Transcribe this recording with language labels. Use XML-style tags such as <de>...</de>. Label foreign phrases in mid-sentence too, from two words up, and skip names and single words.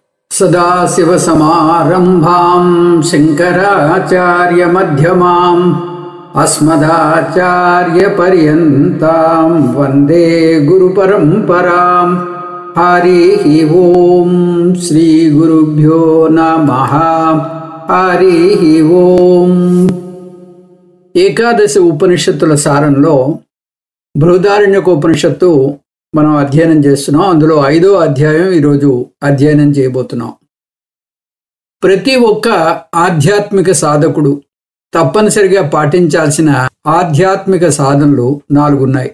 <sa>सदाशिवसमारम्भां शङ्कराचार्यमध्यमाम् अस्मदाचार्यपर्यन्तां वन्दे गुरुपरम्पराम्। हरिः ओं श्रीगुरुभ्यो नमः। हरिः ओं।</sa> <te>ఏకాదశి ఉపనిషత్తుల సారంలో బృహదారణ్యకోపనిషత్తు మనం అధ్యయనం చేస్తున్నాం. అందులో 5వ అధ్యాయం ఈరోజు అధ్యయనం చేయబోతున్నాం. ప్రతి ఒక్క ఆధ్యాత్మిక సాధకుడు తప్పనిసరిగా పాటించాల్సిన ఆధ్యాత్మిక సాధనలు 4 ఉన్నాయి.</te>